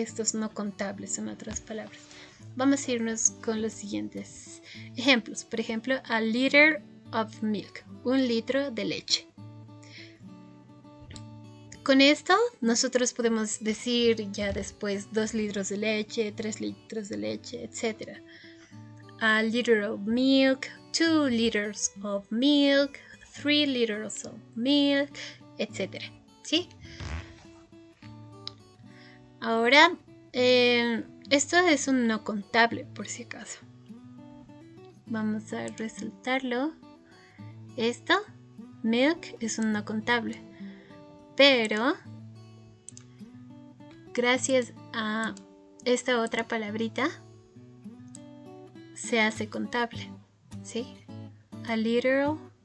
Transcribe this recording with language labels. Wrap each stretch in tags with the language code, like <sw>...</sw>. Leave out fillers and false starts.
<es>Estos no contables son otras palabras. Vamos a irnos con los siguientes ejemplos. Por ejemplo,</es> <en>a liter of milk,</en> <es>1 litro de leche. Con esto nosotros podemos decir ya después 2 litros de leche, 3 litros de leche, etc.</es> <en>A liter of milk, 2 liters of milk, 3 liters of milk, etc.</en> <es>¿Sí? Ahora, esto es un no contable, por si acaso. Vamos a resaltarlo. Esto, milk, es un no contable. Pero, gracias a esta otra palabrita, se hace contable, ¿sí?</es> <en>A liter of.</en>